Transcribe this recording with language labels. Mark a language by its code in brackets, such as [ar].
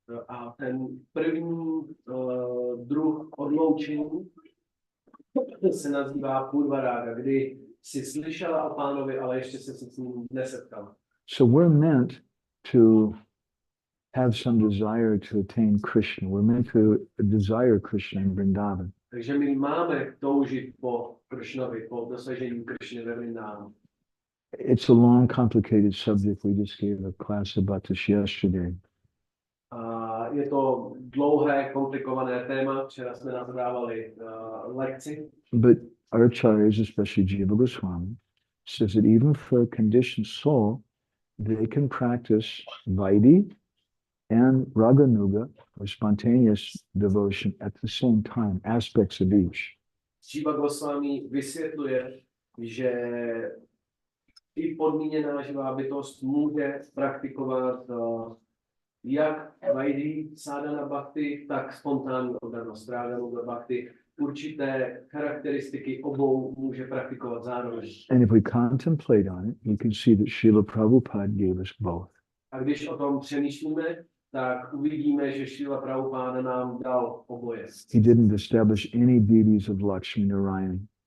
[cs] A ten první druh odloučení se nazývá Purva Raga, kdy jsi slyšela o pánovi, ale ještě se s ním nesetkala. [en] So we're meant to have some desire to attain Krishna. We're meant to desire Krishna in Vrindavan. [cs] Takže my máme toužit po Krishnovi, po dosažení Krishny ve Vrindávanu. [en] It's a long, complicated subject. We just gave a class about this yesterday. [cs] Je to dlouhé, komplikované téma, včera jsme nadávali lekci. [en] But our acharyas, especially Jiva Goswami, says that even for a conditioned soul, they can practice Vaidhi and Raganuga, or spontaneous devotion, at the same time, aspects of each. [cs] Jiva Goswami vysvětluje, že i podmíněná živá bytost může praktikovat jak Vaidhi sadhana bhakti, tak spontánní oddanost Raganuga bhakti. Určité charakteristiky obou může praktikovat zároveň. [en] And if we contemplate on it, you can see that Srila Prabhupada gave us both. [cs] A když o tom přemýšlíme, tak uvidíme, že Srila Prabhupada nám dal oboje. [en] He didn't establish any deities of Lakshmi Narayan.